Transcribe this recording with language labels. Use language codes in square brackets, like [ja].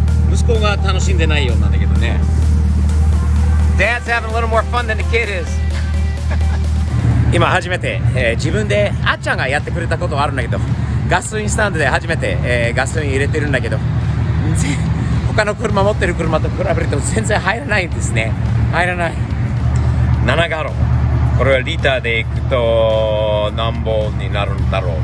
[ja] 息子が楽しんでないようなんだけどね。 [en] Dad's having a little more fun than the kid is. [ja] 今初めて、自分であっちゃんがやってくれたことはあるんだけど、ガソリンスタンドで初めて、ガソリン入れてるんだけど、他の車持ってる車と比べると全然入らないんですね。入らない。7ガロン。これはリーターでいくと何本になるんだろう。